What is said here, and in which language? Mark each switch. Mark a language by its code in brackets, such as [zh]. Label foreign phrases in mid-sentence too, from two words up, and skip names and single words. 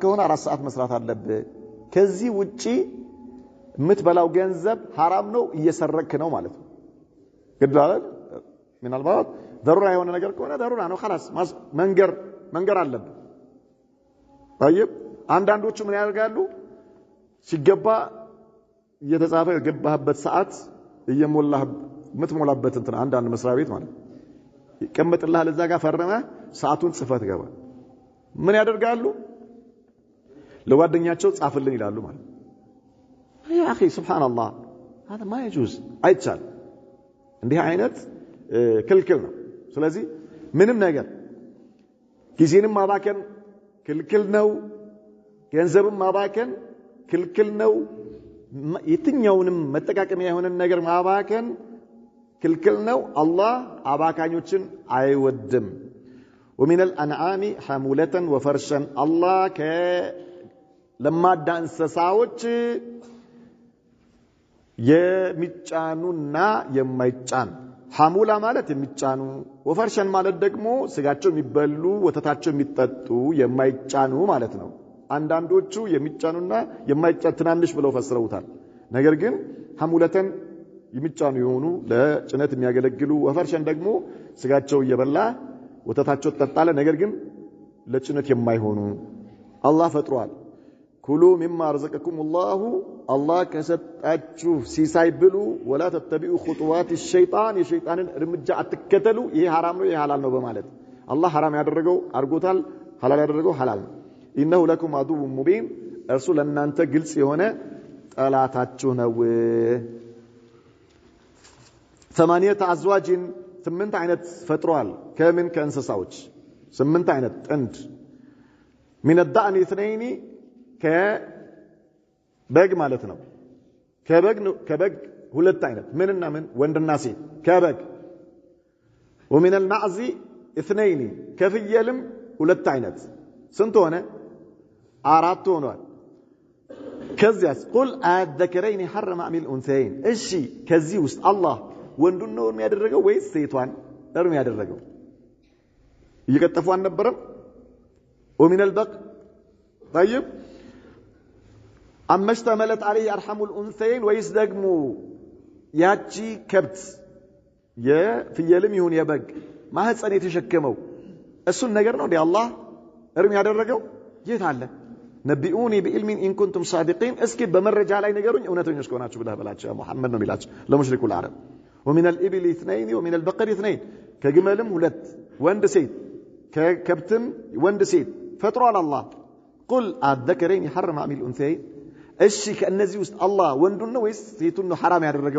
[am] ከሆነ 4 ሰዓት መስራት አለብህ ከዚህ ውጪ የምትበላው ገንዘብ حرام ነው እየሰረክ ነው ማለት ነው ግዳለ ምን አልባት ضروري የሆነ ነገር ከሆነ ضروري ነው خلاص መንገር አለብህ طيب አንዳንዶቹ ምን ያደርጋሉ ሲገባ እየተጻፈ የገባህበት ሰዓት እየሞላህ ምትሞላበት እንትን አንዳንድ መስሪያ ቤት ማለት ይቀመጥልሃል እዛ ጋር ፈርመህ ሰዓቱን ጽፈት ገባ ምን ያደርጋሉ ለጓደኛቸው ጻፍልን ይላሉ ማለት [ar] يا اخي سبحان الله هذا ما [am] يجوز አይቻል እንዲህ አይነት ክልክል ነው ስለዚህ ምንም ነገር ጊዜንም ማባከን ክልክል ነው ገንዘብም ማባከን ክልክል ነው የትኛውንም መጠቃቀሚያ የሆነ ነገር ማባከን ክልክል ነው አላህ አባካኞችን አይወድም [ar] ومن الانعام حمولة وفرشا الله [am] ለማዳ እንስሳዎች የሚጫኑና የማይጫን حمولة ማለት የሚጫኑ ወፈርሸን ማለት ደግሞ ስጋቸው የሚበሉ ወተታቸው የሚጠጡ የማይጫኑ ማለት ነው አንዳንዶቹ የሚጫኑና የማይጫኑ ትናንሽ ብለው ፈስረውታል ነገር ግን حمولة የሚጫኑ የሆኑ ለጭነት የሚያገለግሉ ወፈርሸን ደግሞ ስጋቸው እየበላ ወተታቸው ተጣጣለ ነገር ግን ለጭነት የማይሆኑ አላህ ፈጥሯል ኩሉ [ar] مما رزقكم الله الله [am] ከሰጣችሁ ሲሳይ ብሉ [ar] ولا تتبعوا خطوات الشيطان [am] የሸይጣንን እርምጃ አትከተሉ ይሄ حرام ነው ይሄ حلال ነው በማለት አላህ حرام ያደረገው አርጎታል حلال ያደረገው حلال ነው [ar] إنه لكم عدو مبين [am] እርሱ ለእናንተ ግልጽ የሆነ ጠላታችሁ ነው [ar] ثمانية أزواج [am] 8 አይነት ፈጥሯል ከምን ከእንስሳዎች 8 አይነት ጥንድ [ar] من الضأن 2 [am] ከበግ ማለት ነው ከበግ ሁለት አይነት ምንና ምን ወንድና ሴት ከበግ [ar] ومن المعز 2 [am] ከፍየልም ሁለት አይነት ስንት ሆነ አራት ሆኗል። ከዚያስ [ar] قل آلذكرين حرم أم الأنثيين [am] እሺ ከዚህ ውስጥ አላህ ወንዱን ነው የሚያደርገው ወይስ ሴቷን እርም ያደረገው? እየቀጠፉ አልነበረም? [ar] ومن البقر طيب أما اشتملت عليه أرحم الأنثيين ويس [am] ደግሞ ያቺ ከብት የፍየልም ይሁን የበግ ማህፀን የተሸከመው እሱን ነገር ነው እንዴ አላህ እርም ያደረገው? የት አለ? [ar] نبئوني بعلم إن كنتم صادقين [am] እስኪ በመረጃ ላይ ነገሩኝ እውነተኞች ከሆናችሁ ብለህ በላቸው ሙሐመድ ነው የሚላቸው ለሙሽሪኩ العرب [ar] ومن الإبل اثنين ومن البقر اثنين [am] ከግመልም ሁለት ወንድ ሴት ከከብትም ወንድ ሴት ፈጥሯል አላህ [ar] قل آلذكرين حرم أم الأنثيين [am] እሺ ከእነዚህ ውስጥ አላህ ወንዱን ነው ወይስ ሴቱን ነው ሐራም ያደረገው?